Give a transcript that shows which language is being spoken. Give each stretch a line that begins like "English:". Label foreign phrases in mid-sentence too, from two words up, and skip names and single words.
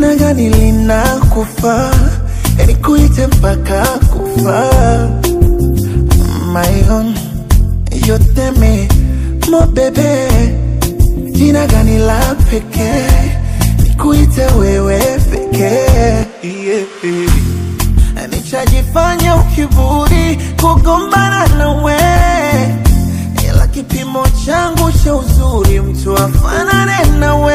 Swahili: gani linakufa, nikuite mpaka kufa.
English: My own, you tell me,
Swahili: mo bebe, jina gani la pekee, nikuite wewe pekee. Nichajifanya ukiburi kugombana nawe, ila kipimo changu cha uzuri mtu afanane nawe.